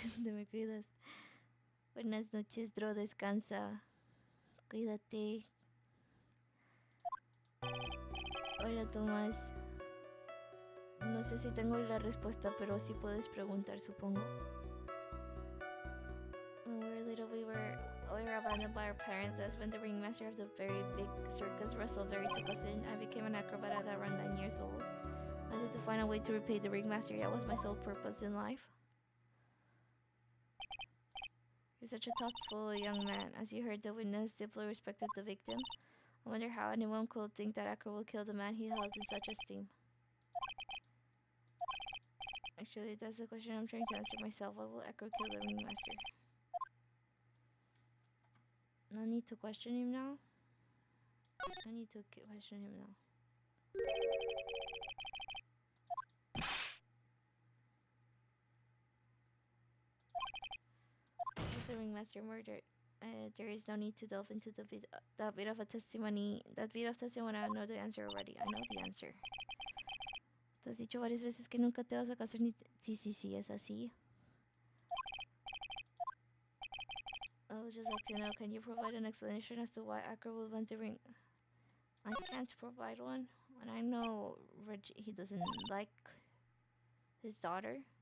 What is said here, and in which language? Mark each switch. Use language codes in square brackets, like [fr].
[es] Te me cuidas. Buenas noches, Dro, descansa. Cuídate. Hola, Tomás. No sé si tengo la respuesta, pero sí puedes preguntar, supongo. [en] When we were little, we were abandoned by our parents. That's when the ringmaster of the very big circus, Russell Very, took us in. I became an acrobat at around 9 years old. I wanted to find a way to repay the ringmaster. That was my sole purpose in life. You're such a thoughtful young man. As you heard, the witness deeply respected the victim. I wonder how anyone could think that Akro will kill the man he held in such esteem. Actually, that's the question I'm trying to answer myself. Why will Akro kill the ringmaster? No need to question him now. I need to question him now. Was the ringmaster murdered? There is no need to delve into that bit of a testimony. That bit of testimony, I know the answer already. I know the answer. [es] Tú has dicho varias veces que nunca te vas a casar ni... Sí, sí, sí, es así. [en] I would just like to know, can you provide an explanation as to why Akra will want the ring? I can't provide one. And I know he doesn't like his daughter.